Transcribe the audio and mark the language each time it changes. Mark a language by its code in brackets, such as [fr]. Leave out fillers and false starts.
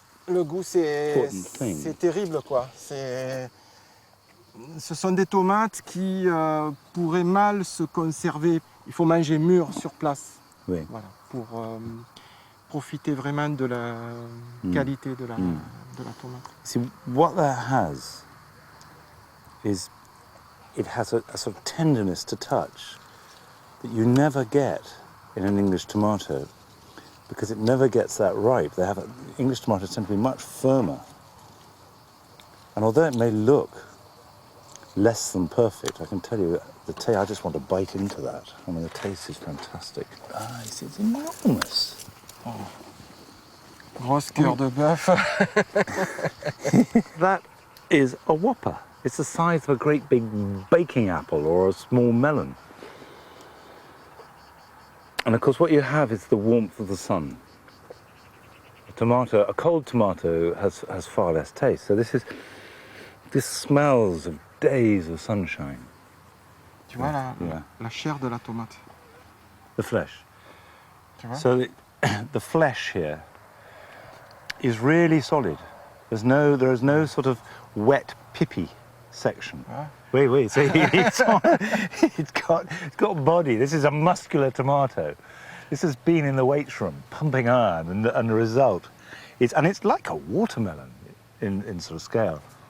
[fr] Le goût, c'est terrible, quoi. Ce sont des tomates qui pourraient mal se conserver. Il faut manger mûr sur place. Oui. Voilà, pour profiter vraiment de la qualité de la tomate. [en] See, what that has is it has a sort of tenderness to touch that you never get in an English tomato because it never gets that ripe. English tomatoes tend to be much firmer. And although it may look less than perfect, I can tell you the taste, I just want to bite into that. I mean, the taste is fantastic. Ah, it's enormous. Oh. [fr] Grosse cœur de bœuf. [en] That is a whopper. It's the size of a great big baking apple or a small melon. And of course what you have is the warmth of the sun. A cold tomato has far less taste. So this smells of days of sunshine. [fr] Tu vois la chair de la tomate. [en] The flesh. [fr] Tu vois? [en] So the flesh here is really solid. There is no sort of wet, pippy section. Wait. So it's got body. This is a muscular tomato. This has been in the weights room, pumping iron, and the result is, and it's like a watermelon in sort of scale.